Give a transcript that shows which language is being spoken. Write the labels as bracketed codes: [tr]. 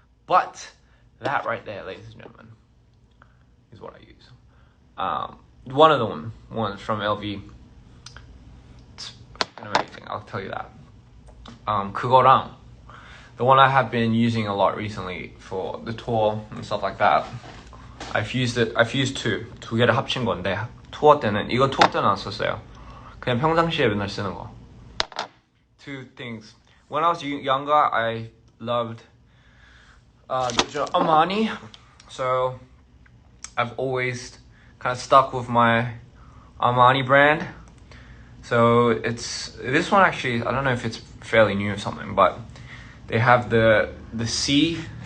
[en] But that right there, ladies and gentlemen, is what I use. One of the ones from LV. It's amazing, I'll tell you that. [ko] 그거랑 [en] the one I have been using a lot recently for the tour and stuff like that. I've used 2. [ko] 2개를 합친 건데 투어 때는 투어 때는 안 썼어요. 그냥 평상시에 맨날 쓰는 거. [en] 2 things. When I was younger, I loved Armani, so I've always kind of stuck with my Armani brand. So it's this one actually. I don't know if it's fairly new or something, but they have the C.